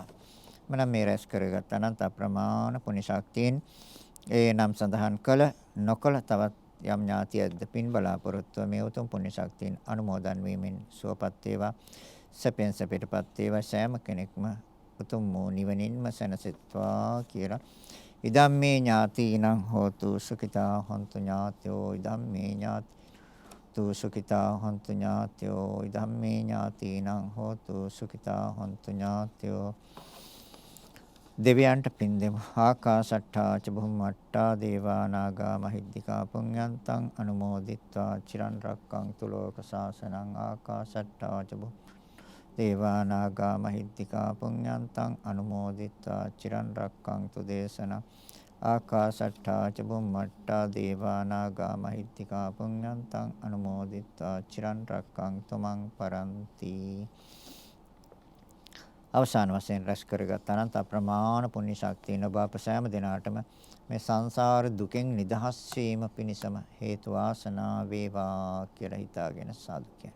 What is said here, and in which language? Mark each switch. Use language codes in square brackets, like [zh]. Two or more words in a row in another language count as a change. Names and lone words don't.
[si] මනම් මේ රැස් කරගත් අනන්ත අප්‍රමාණ පුණ්‍ය ශක්තියෙන් ඒ නම් සඳහන් කළ නොකළ තවත් යම් ඥාතියක්ද පින් බලාපොරොත්තු මේ උතුම් පුණ්‍ය ශක්තියෙන් අනුමෝදන් වීමෙන් සුවපත් වේවා. සැපෙන් සැපයටපත් වේවා. සෑම කෙනෙක්ම උතුම් වූ නිවනින්ම සැනසෙත්වා කියලා. [pi] ඉදම්මේ ඥාතිනං හෝතු සුඛිතා හොන්තු ඥාතයෝ ඉදම්මේ ඥාති සුඛිතා හොන්තු ඥාතයෝ ඉදම්මේ ඥාතිනං හෝතු සුඛිතා හොන්තු ඥාතයෝ. [si] දෙවියන්ට පින් දෙමු. [pi] ආකාශට්ටා ච බුම්මට්ටා දේවා නාග මහිද්దికා පුඤ්ඤන්තං අනුමෝදිත්වා චිරන් රැක්කන්තු ලෝක සාසනං. ආකාශට්ටා ච දේවා නාග මහිද්దికා පුඤ්ඤන්තං අනුමෝදිත්වා චිරන් රැක්කන්තු දේශනං. ආකාශට්ටා ච බුම්මට්ටා දේවා නාග මහිද්దికා පුඤ්ඤන්තං අනුමෝදිත්වා චිරන් රැක්කන්තු මං පරන්ති. [si] අවසාන වශයෙන් රැස් කරගත් අනන්ත අප්‍රමාණ පුණ්‍ය ශක්තිය ඔබ අප සෑම දිනාටම මේ සංසාර දුකෙන් නිදහස් වීම පිණිසම හේතු වාසනා වේවා කියලා හිතාගෙන සාදු කියන.